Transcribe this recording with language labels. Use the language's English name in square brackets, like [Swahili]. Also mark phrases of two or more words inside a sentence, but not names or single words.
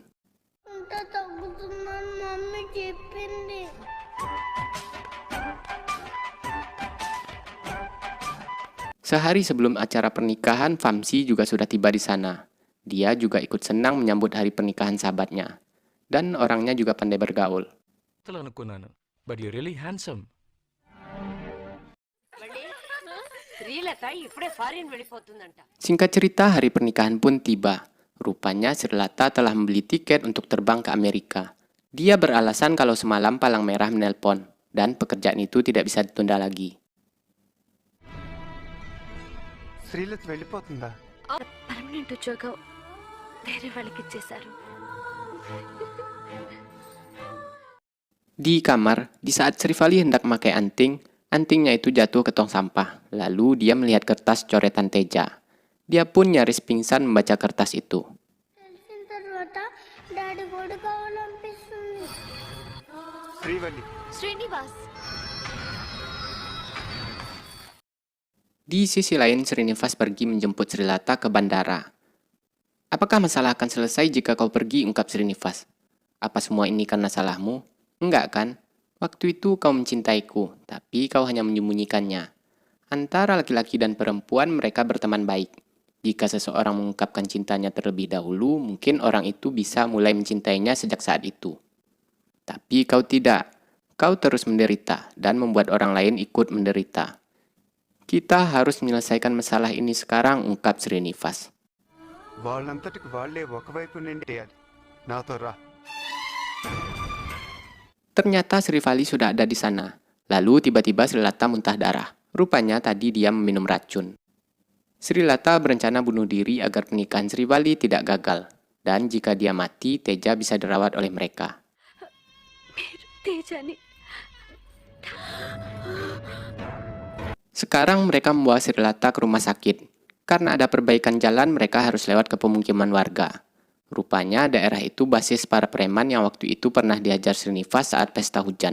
[Indonesian] Minta takut sama mami Jepin deh. Sehari sebelum acara pernikahan, Vamsi juga sudah tiba di sana. Dia juga ikut senang menyambut hari pernikahan sahabatnya. Dan orangnya juga pandai bergaul. [English] ಅನುకున్నాను but you're really handsome. [Telugu] శ్రీలత ఇప్పుడే ఫారిన్ వెళ్ళిపోతుందంట. [Indonesian] Singkat cerita, hari pernikahan pun tiba. Rupanya Srilata telah membeli tiket untuk terbang ke Amerika. Dia beralasan kalau semalam Palang Merah menelpon, dan pekerjaan itu tidak bisa ditunda lagi. [Telugu] శ్రీలత వెళ్ళిపోతుందా? పర్మనెంట్ ఉద్యోగం వేరే వాళ్ళకి ఇచ్చేశారు. [Indonesian] Di kamar, di saat Srivali hendak memakai anting, antingnya itu jatuh ke tong sampah. Lalu dia melihat kertas coretan Teja. Dia pun nyaris pingsan membaca kertas itu. [Telugu] తెలిసిన తర్వాత డాడీ కూడా కావాలనిపిస్తుంది. శ్రీవల్లి శ్రీనివాస్ [Indonesian] Di sisi lain, Srinivas pergi menjemput Srilata ke bandara. Apakah masalah akan selesai jika kau pergi, ungkap Srinivas. Apa semua ini karena salahmu? Enggak kan? Waktu itu kau mencintaiku, tapi kau hanya menyembunyikannya. Antara laki-laki dan perempuan mereka berteman baik. Jika seseorang mengungkapkan cintanya terlebih dahulu, mungkin orang itu bisa mulai mencintainya sejak saat itu. Tapi kau tidak. Kau terus menderita dan membuat orang lain ikut menderita. Kita harus menyelesaikan masalah ini sekarang, ungkap Srinivas. [Telugu] వాళ్ళంతటికి వాళ్ళే ఒకవైపు నుండి నాతో రా. [Indonesian] Ternyata Srivali sudah ada di sana. Lalu tiba-tiba Srilata muntah darah. Rupanya tadi dia meminum racun. Srilata berencana bunuh diri agar pernikahan Srivali tidak gagal. Dan jika dia mati, Teja bisa dirawat oleh mereka. [Telugu] మీరు తేజాని [Indonesian] Sekarang mereka membawa Srilata ke rumah sakit. Karena ada perbaikan jalan, mereka harus lewat ke pemukiman warga. Rupanya daerah itu basis para preman yang waktu itu pernah diajar Srinivas saat pesta hujan.